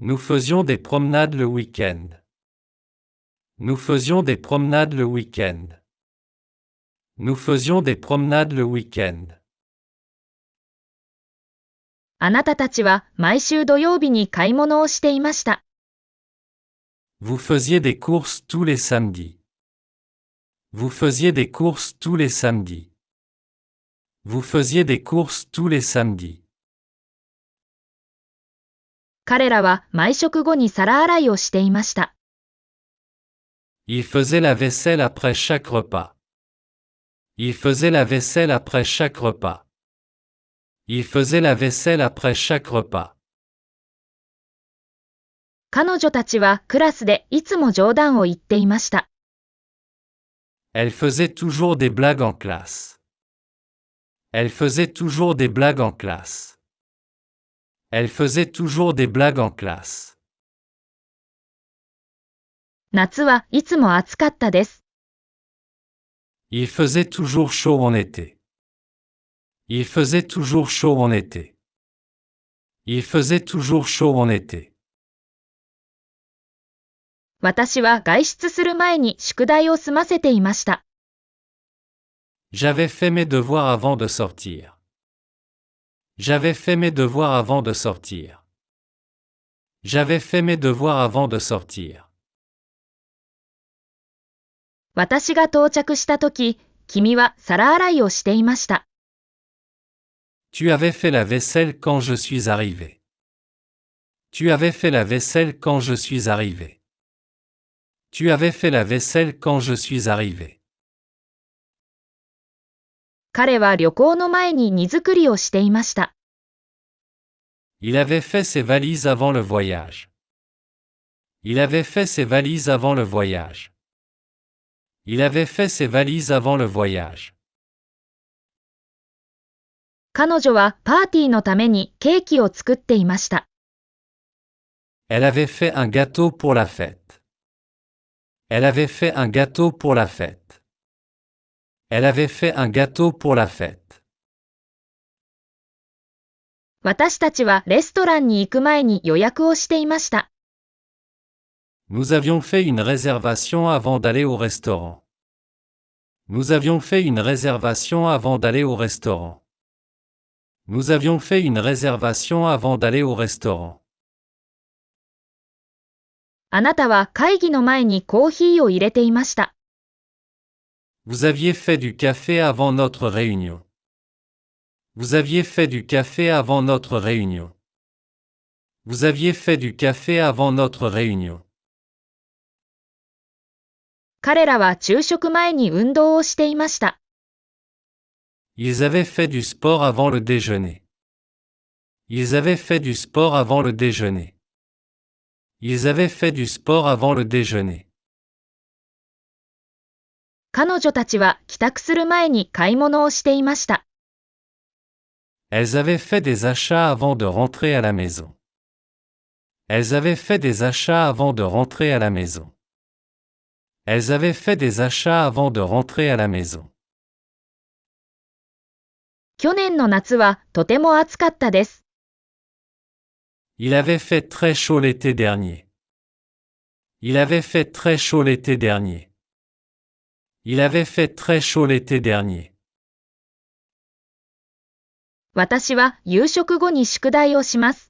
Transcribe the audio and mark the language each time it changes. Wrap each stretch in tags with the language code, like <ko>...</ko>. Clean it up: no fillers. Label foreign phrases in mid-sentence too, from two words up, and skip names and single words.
<fr>Nous faisions des promenades le week-end. Nous faisions des promenades le week-end. Nous faisions des promenades le week-end.</fr> <ja>あなたたちは毎週土曜日に買い物をしていました。</ja> <fr>Vous faisiez des courses tous les samedis. Vous faisiez des courses tous les samedis. Vous faisiez des courses tous les samedis.</fr> <ja>彼らは毎食後に皿洗いをしていました。</ja> <fr>Ils faisaient la vaisselle après chaque repas. Ils faisaient la vaisselle après chaque repas. Ils faisaient la vaisselle après chaque repas.</fr> <ja>彼女たちはクラスでいつも冗談を言っていました。</ja> <fr>Elle faisait toujours des blagues en classe. Elle faisait toujours des blagues en classe. Elle faisait toujours des blagues en classe.</fr> <ja>夏はいつも暑かったです。</ja> <fr>Il faisait toujours chaud en été. Il faisait toujours chaud en été. Il faisait toujours chaud en été.</fr> <ja>私は外出する前に宿題を済ませていました。</ja> <fr>J'avais fait mes devoirs avant de sortir. J'avais fait mes devoirs avant de sortir. J'avais fait mes devoirs avant de sortir.</fr> <ja>私が到着したとき、君は皿洗いをしていました。</ja> <fr>Tu avais fait la vaisselle quand je suis arrivé. Tu avais fait la vaisselle quand je suis arrivé. Tu avais fait la vaisselle quand je suis arrivé.</fr> <ja>彼は旅行の前に荷造りをしていました。</ja> <fr>Il avait fait ses valises avant le voyage. Il avait fait ses valises avant le voyage. Il avait fait ses valises avant le voyage.</fr> <ja>彼女はパーティーのためにケーキを作っていました。</ja> <fr>Elle avait fait un gâteau pour la fête. Elle avait fait un gâteau pour la fête. Elle avait fait un gâteau pour la fête.</fr> <ja>私たちはレストランに行く前に予約をしていました。</ja> <fr>Nous avions fait une réservation avant d'aller au restaurant. Nous avions fait une réservation avant d'aller au restaurant. Nous avions fait une réservation avant d'aller au restaurant.</fr> <ja>あなたは会議の前にコーヒーを入れていました。</ja> <fr>Vous aviez fait du café avant notre réunion. Vous aviez fait du café avant notre réunion. Vous aviez fait du café avant notre réunion.</fr> <ja>彼らは昼食前に運動をしていました。</ja> <fr>Ils avaient fait du sport avant le déjeuner. Ils avaient fait du sport avant le déjeuner. Ils avaient fait du sport avant le déjeuner.</fr> <ja>彼女たちは帰宅する前に買い物をしていました。</ja> <fr>Elles avaient fait des achats avant de rentrer à la maison. Elles avaient fait des achats avant de rentrer à la maison. Elles avaient fait des achats avant de rentrer à la maison.</fr> <ja>去年の夏はとても暑かったです。</ja> <fr>Il avait fait très chaud l'été dernier. Il avait fait très chaud l'été dernier. Il avait fait très chaud l'été dernier.</fr> <ja>私は夕食後に宿題をします。</ja>